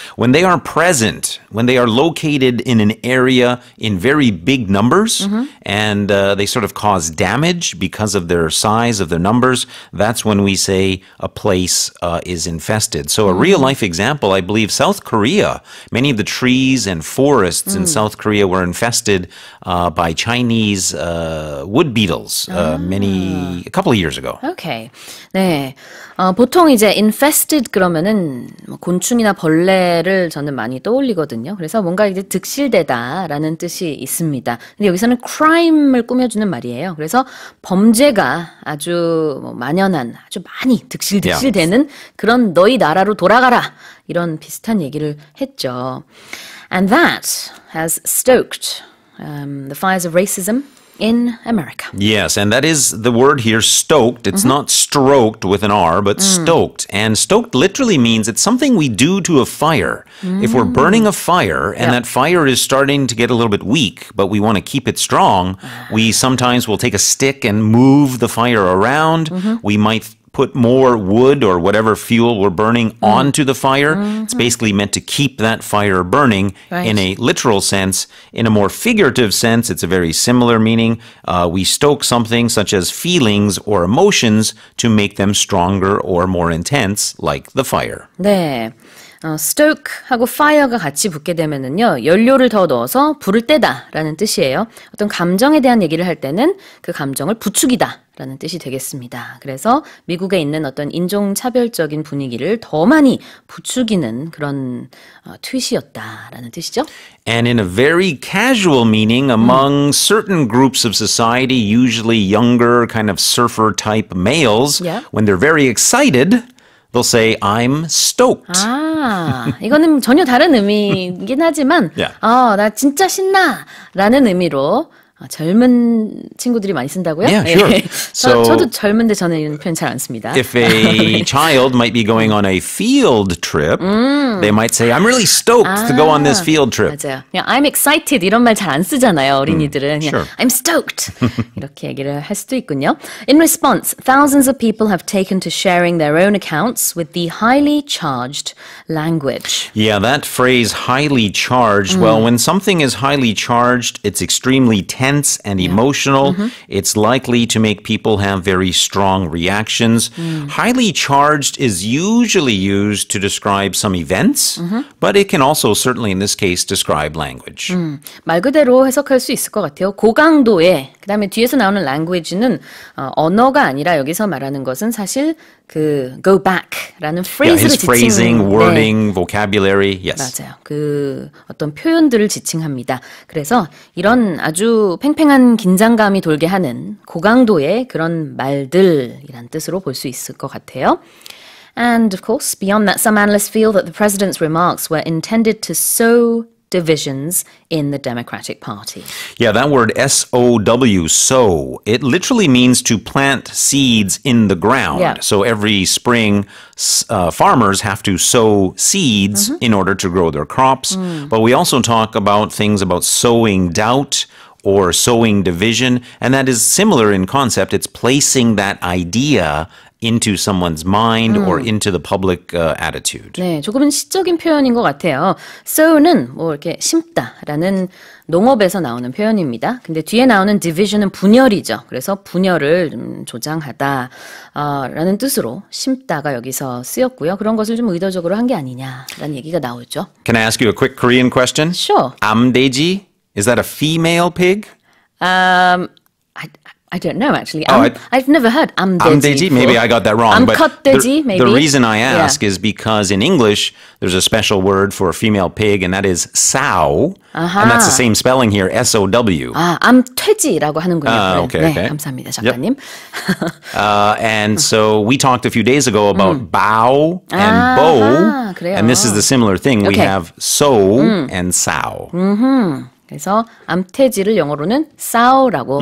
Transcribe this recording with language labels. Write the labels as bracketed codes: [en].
[en] When they are present, when they are located in an area in very big numbers, and they sort of cause damage because of their size, of their numbers, that's when we say a place is infested. So a real-life example, I believe South Korea, many of the trees and forests in South Korea were infested by Chinese wood beetles a couple of years ago. Okay. [ko] 네. 보통 이제 infested 그러면은 뭐 곤충이나 벌레를 저는 많이 떠올리거든요. 그래서 뭔가 이제 득실되다라는 뜻이 있습니다. 근데 여기서는 crime을 꾸며주는 말이에요. 그래서 범죄가 아주 뭐 만연한, 아주 많이 득실되는 그런 너희 나라로 돌아가라. 이런 비슷한 얘기를 했죠. [en] And that has stoked the fires of racism in America. Yes, and that is the word here, stoked. It's not stroked with an R, but stoked. And stoked literally means it's something we do to a fire. If we're burning a fire and that fire is starting to get a little bit weak, but we want to keep it strong, we sometimes will take a stick and move the fire around. We might put more wood or whatever fuel we're burning onto the fire. It's basically meant to keep that fire burning in a literal sense. In a more figurative sense, it's a very similar meaning. We stoke something such as feelings or emotions to make them stronger or more intense, like the fire. [ko] 네. stoke하고 fire가 같이 붙게 되면은요, 연료를 더 넣어서 불을 떼다라는 뜻이에요. 어떤 감정에 대한 얘기를 할 때는 그 감정을 부추기다라는 뜻이 되겠습니다. 그래서 미국에 있는 어떤 인종차별적인 분위기를 더 많이 부추기는 그런 트윗이었다라는 뜻이죠. [en] And in a very casual meaning, among certain groups of society, usually younger, kind of surfer-type males, when they're very excited, they'll say, I'm stoked. [ko] 아, 이거는 전혀 다른 의미이긴 하지만, 나 진짜 신나! 라는 의미로 젊은 친구들이 많이 쓴다고요? [en] Yeah, sure. [ko] 저도 젊은데 저는 이런 표현 잘 안 씁니다. [en] If a child might be going on a field trip, they might say, I'm really stoked to go on this field trip. [ko] 맞아요. 그냥 [en] I'm excited [ko] 이런 말 잘 안 쓰잖아요, 어린이들은. 그냥 [en] sure. I'm stoked [ko] 이렇게 얘기를 할 수도 있군요. [en] In response, thousands of people have taken to sharing their own accounts with the highly charged language. Yeah, that phrase, highly charged, well, when something is highly charged, it's extremely tense. tense and emotional. It's likely to make people have very strong reactions. Highly charged is usually used to describe some events, but it can also certainly in this case describe language. [ko] 말 그대로 해석할 수 있을 것 같아요. 고강도의 그다음에 뒤에서 나오는 language는 언어가 아니라 여기서 말하는 것은 사실 그 go back라는 phrase를 [en] his phrasing, [ko] 지칭 [en] wording, vocabulary. Yes. [ko] 맞아요. 그 어떤 표현들을 지칭합니다. 그래서 이런 아주 팽팽한 긴장감이 돌게 하는 고강도의 그런 말들이란 뜻으로 볼 수 있을 것 같아요. [en] And of course, beyond that, some analysts feel that the president's remarks were intended to sow divisions in the Democratic Party. Yeah, that word S-O-W, sow, it literally means to plant seeds in the ground. Yeah. So every spring, farmers have to sow seeds in order to grow their crops. But we also talk about things about sowing doubt or sowing division, and that is similar in concept. It's placing that idea into someone's mind or into the public attitude. [ko] 네, 조금은 시적인 표현인 것 같아요. sow는 뭐 이렇게 심다라는 농업에서 나오는 표현입니다. 근데 뒤에 나오는 division은 분열이죠. 그래서 분열을 조장하다 라는 뜻으로 심다가 여기서 쓰였고요. 그런 것을 좀 의도적으로 한 게 아니냐라는 얘기가 나오죠. [en] Can I ask you a quick Korean question? Sure. 암돼지, is that a female pig? I don't know actually. Oh, I've never heard 암돼지. Amdeji? Maybe I got that wrong. But [ko] 암컷돼지, [en] maybe. the reason I ask is because in English, there's a special word for a female pig, and that is sow. And that's the same spelling here, S-O-W. [ko] 암퇴지라고 하는군요. [en] Okay, [ko] 네, [en] okay. [ko] 감사합니다, 작가님. [en] And so we talked a few days ago about bow and bow. [ko] 그래요. [en] And this is the similar thing. We Okay. have sow and sow. [ko] 그래서 암퇴지를 영어로는 sow라고